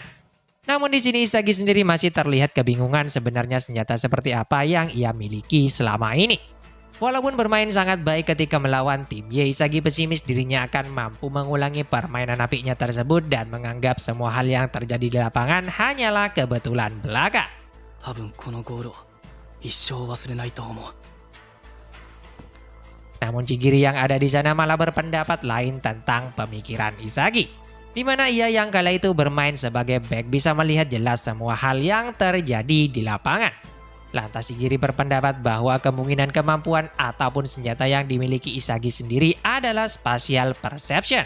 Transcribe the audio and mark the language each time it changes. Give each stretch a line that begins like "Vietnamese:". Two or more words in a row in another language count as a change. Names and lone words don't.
Indonesian: Namun di sini Isagi sendiri masih terlihat kebingungan sebenarnya senjata seperti apa yang ia miliki selama ini. Walaupun bermain sangat baik ketika melawan tim Y, Isagi pesimis dirinya akan mampu mengulangi permainan apiknya tersebut dan menganggap semua hal yang terjadi di lapangan hanyalah kebetulan belaka.
Japanese: 多分このゴールを一生忘れないと思う。
Indonesian: Namun Chigiri yang ada di sana malah berpendapat lain tentang pemikiran Isagi, di mana ia yang kala itu bermain sebagai back bisa melihat jelas semua hal yang terjadi di lapangan. Lantas Chigiri berpendapat bahwa kemungkinan kemampuan ataupun senjata yang dimiliki Isagi sendiri adalah
English: spatial perception.